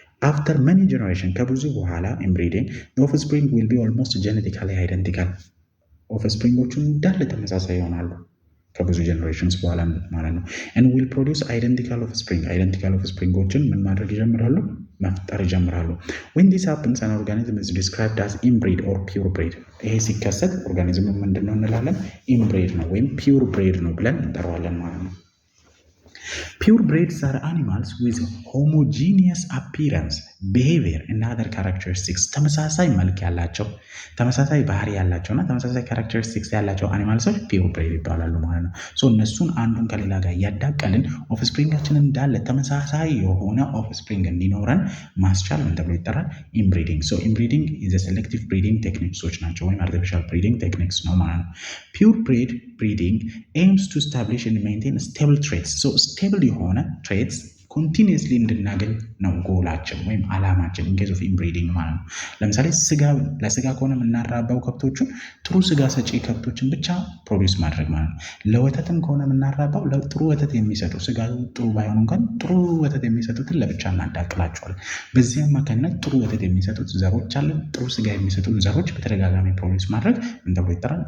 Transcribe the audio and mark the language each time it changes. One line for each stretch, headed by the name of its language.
English: after many generation
Amharic: ከብዙ በኋላ ኢንብሪዲንግ
English: the offspring will be almost genetically identical
Amharic: ኦፍስፕሪንጎቹ እንዳለ ተመሳሳይ ይሆናሉ ከብዙ ጀነሬሽንስ በኋላ ማለት ነው።
English: and will produce identical
Amharic: offspringዎችን ምን ማድረግ ይጀምራሉ? መፍጠር ይጀምራሉ።
English: when this happens an organism is described as inbred or pure bred
Amharic: ይሄ ሲከሰት ኦርጋኒዝሙ ምንድነው እንላለን? inbred ነው ወይም pure bred ነው ብለን እንጠራዋለን ማለት ነው።
English: pure breds are animals with homogeneous appearance, behavior and other characteristics
Amharic: ተመሳሳይ መልክ ያላቸው ተመሳሳይ ባህሪ ያላቸውና ተመሳሳይ characteristics ያላቸው አኒማልሶች pure bred ይባላሉ ማለት ነው። እነሱን አንዱን ከሌላ ጋር ያዳቀልን ኦፍስፕሪንጋችንን እንዳለ ተመሳሳይ የሆነ ኦፍስፕሪንግ እንዲኖረን ማስቻል ምን ተብሎ ይጠራል?
English: ኢንብሪዲንግ። ኢንብሪዲንግ is a selective breeding techniques ናቸው ወይም artificial breeding techniques ነው ማለት ነው። pure bred breeding aims to establish and maintain stable traits. stable የሆነ traits
Amharic: ኮንቲኒየስሊ እንድናገኝ ነው ጎላችን ወይም አላማችን ኢንኬዝ ኦፍ ኢንብሪዲንግ ማለት ነው። ለምሳሌ ለስጋ ከሆነ የምናራባው ከብቶቹን ጥሩ ስጋ ሰጪ ከብቶችን ብቻ ፕሮዲውስ ማድረግ ማለት ነው። ለወተትም ከሆነ የምናራባው ጥሩ ወተት የሚሰጡ ስጋ ጥሩ ባይሆኑ እንኳን ጥሩ ወተት የሚሰጡትን ለብቻ እናዳቅላቸዋለን። በዚህ አማካኝነት ጥሩ ወተት የሚሰጡት ዘሮች አለ፣ ጥሩ ስጋ የሚሰጡት ዘሮች በተደጋጋሚ ፕሮዲውስ ማድረግ ምን ተብሎ ይጠራል?